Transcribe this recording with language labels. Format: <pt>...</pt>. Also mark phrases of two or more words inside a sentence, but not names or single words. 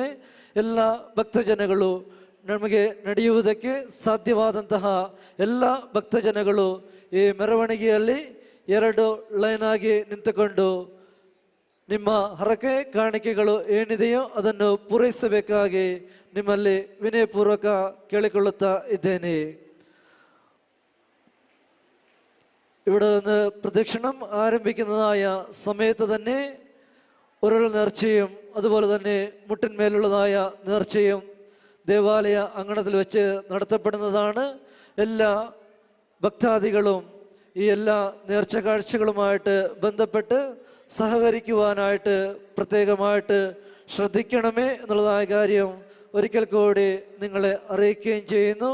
<kn>ಎಲ್ಲ ಭಕ್ತಜನಗಳು ನಮಗೆ ನಡೆಯುವುದಕ್ಕೆ ಸಾಧ್ಯವಾದಂತಹ ಎಲ್ಲ ಭಕ್ತಜನಗಳು ಈ ಮೆರವಣಿಗೆಯಲ್ಲಿ 2 ಲೈನ್ ಆಗಿ ನಿಂತುಕೊಂಡು ನಿಮ್ಮ ಹರಕೆ ಕಾಣಿಕೆಗಳು ಏನಿದೆಯೋ ಅದನ್ನು ಪೂರೈಸಬೇಕಾಗಿ ನಿಮ್ಮಲ್ಲಿ ವಿನಯಪೂರ್ವಕ ಕೇಳಿಕೊಳ್ಳುತ್ತಾ ಇದ್ದೇನೆ.</kn> <ml>ഇവിടെ നിന്ന് പ്രദക്ഷിണം ആരംഭിക്കുന്നതായ സമയത്ത് തന്നെ ഉരുൾ നേർച്ചയും അതുപോലെ തന്നെ മുട്ടിന്മേലുള്ളതായ നേർച്ചയും ദേവാലയ അങ്കണത്തിൽ വെച്ച് നടത്തപ്പെടുന്നതാണ്. എല്ലാ ഭക്താദികളും ഈ എല്ലാ നേർച്ച കാഴ്ചകളുമായിട്ട് ബന്ധപ്പെട്ട് സഹകരിക്കുവാനായിട്ട് പ്രത്യേകമായിട്ട് ശ്രദ്ധിക്കണമേ എന്നുള്ളതായ കാര്യം ഒരിക്കൽ കൂടി നിങ്ങളെ അറിയിക്കുകയും ചെയ്യുന്നു.</ml>